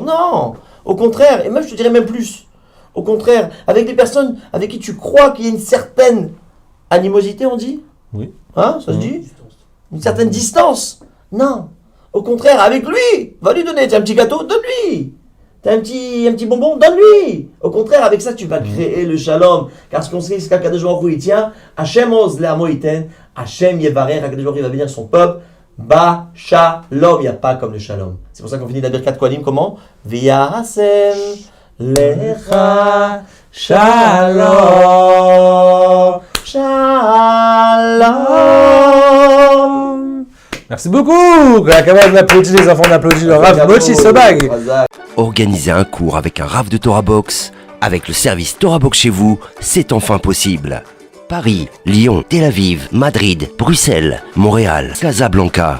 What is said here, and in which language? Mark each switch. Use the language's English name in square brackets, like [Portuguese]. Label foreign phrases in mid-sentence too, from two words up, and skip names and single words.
[French] Non, au contraire, et même je te dirais même plus. Au contraire, avec des personnes avec qui tu crois qu'il y a une certaine animosité, on dit? Oui. Hein, ça se dit? Une certaine distance. Non. Au contraire, avec lui, va lui donner. T'as un petit gâteau, donne-lui. T'as un petit bonbon, donne-lui. Au contraire, avec ça, tu vas créer le shalom. Car ce qu'on sait, c'est qu'Akadosh Baruch Hu, il tient. [Hebrew] ה׳ עוז לעמו יתן. ה׳ יברך. [French] Akadosh Baruch Hu va bénir son peuple. [Hebrew] בשלום. [French] Il n'y a pas comme le shalom. C'est pour ça qu'on finit la [Hebrew] ברכת כהנים [French] comment? [Hebrew] וישם לך שלום. [French] Shalom. Merci beaucoup. La camarade m'applaudit, les enfants m'applaudissent, le Rav Mochi Sobag. Organiser un cours avec un Rav de Torah Box, avec le service Torah Box chez vous, c'est enfin possible. Paris, Lyon, Tel Aviv, Madrid, Bruxelles, Montréal, Casablanca.